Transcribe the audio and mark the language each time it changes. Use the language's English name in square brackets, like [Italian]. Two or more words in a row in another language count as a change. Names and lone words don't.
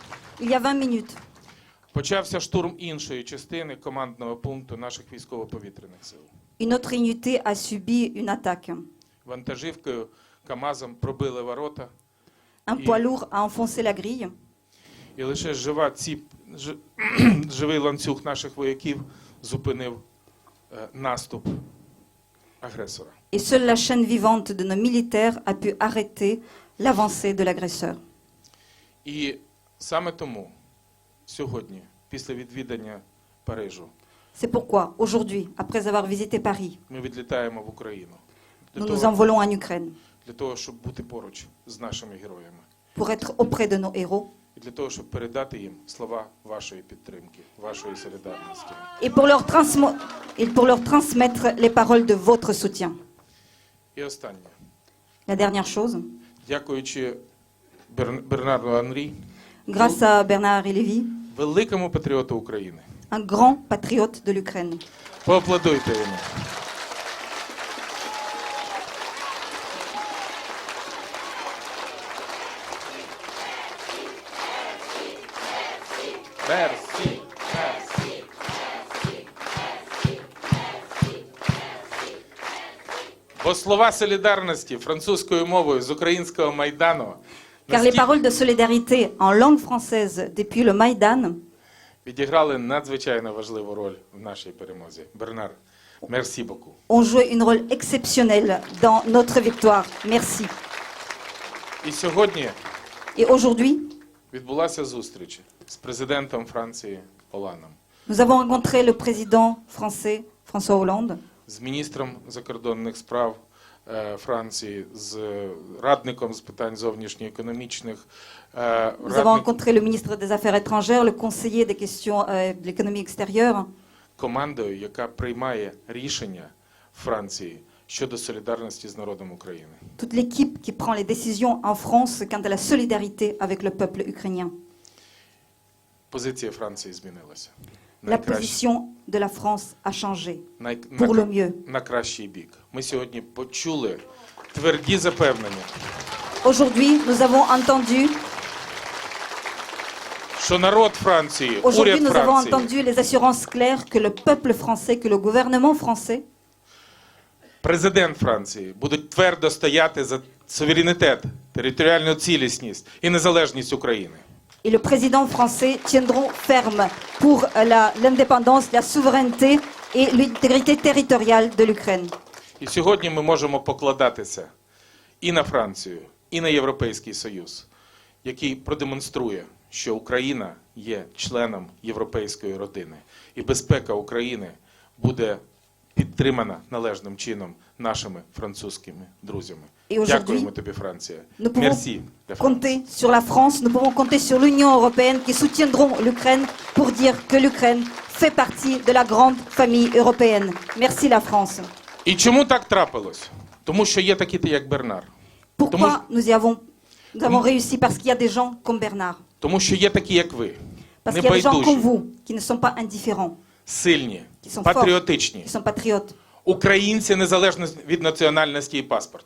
[French] Il y a 20 minutes, [Ukrainian] почався штурм іншої частини командного пункту наших військово-повітряних сил. [French] une autre unité a subi une attaque. [Ukrainian] Вантажівкою КАМАЗом пробили ворота, [French] Un poids lourd a enfoncé la grille [Ukrainian] і лише живий ланцюг наших вояків зупинив наступ агресора. [French] et seule la chaîne vivante de nos militaires a pu arrêter l'avancée de l'agresseur. [Ukrainian] І саме тому сьогодні, після відвідання Парижу, [French] C'est pourquoi, aujourd'hui, après avoir visité Paris, [Ukrainian] ми відлітаємо в Україну [French] nous nous envolons en Ukraine [Ukrainian] для того, щоб бути поруч з нашими героями. [French] pour être auprès de nos héros [Ukrainian] І для того, щоб передати їм слова вашої підтримки, вашої солідарності. [French] et pour leur transmettre les paroles de votre soutien. [Ukrainian] І останнє. [French] La dernière chose, [Ukrainian] Дякуючи Бернарду Анрі, [French] grâce à Bernard Lévy, [Ukrainian] великому патріоту України. [French] un grand patriote de l'Ukraine. [Ukrainian] Поаплодуйте йому. [French] Merci, merci. [Ukrainian] Бо слова солідарності французькою мовою з українського Майдану [French] Car les paroles de solidarité en langue française depuis le Maïdan [Ukrainian] відіграли надзвичайно важливу роль в нашій перемозі. Бернар, [French] merci beaucoup. ont joué une rôle exceptionnelle dans notre victoire. Merci. [Ukrainian] І сьогодні [French] Et aujourd'hui, [Ukrainian] відбулася зустріч з президентом Франції Оланом, [French] nous avons rencontré le président français François Hollande, [Ukrainian] з міністром закордонних справ Франції, з радником з питань зовнішньоекономічних, [French] nous avons rencontré le ministre des Affaires étrangères, le conseiller des questions de l'économie extérieure, [Ukrainian] командою, яка приймає рішення в Франції щодо солідарності з народом України. [French] toute l'équipe qui prend les décisions en France quant à la solidarité avec le peuple ukrainien. [Ukrainian] Позиція Франції змінилася. [French] La position de la France a changé pour le mieux. [Ukrainian] На кращий бік. Ми сьогодні почули тверді запевнення, [French] Aujourd'hui, nous avons entendu, [Ukrainian] що народ Франції, [French] aujourd'hui, [Ukrainian] уряд [French] nous avons [Ukrainian] Франції, [French] entendu les assurances claires que le peuple français, que le gouvernement français, [Ukrainian] президент Франції будуть твердо стояти за суверенітет, територіальну цілісність і незалежність України. [French] et le président français tiendront ferme pour l'indépendance, la souveraineté et l'intégrité territoriale de l'Ukraine. [Ukrainian] І сьогодні ми можемо покладатися і на Францію, і на Європейський Союз, який продемонструє, що Україна є членом європейської родини. І безпека України буде підтримана належним чином нашими французькими друзями. І Дякуємо тобі, Франція. [French] Nous pouvons Merci, la France. compter sur la France, nous pouvons compter sur l'Union européenne qui soutiendront l'Ukraine pour dire que l'Ukraine fait partie de la grande famille européenne. Merci la France. [Ukrainian] І чому так трапилось? Тому що є такі, як Бернар. [French] Pourquoi nous avons réussi? Parce qu'il y a des gens comme Bernard. [Ukrainian] Тому що є такі, як ви. [French] Parce qu'il y a des gens comme [Ukrainian] Небайдужі, [French] vous qui ne sont pas indifférents, [Ukrainian] сильні, [French] qui sont forts, [Ukrainian] патріотичні. [French] qui sont patriotes. [Ukrainian] Українці незалежно від національності і паспорту.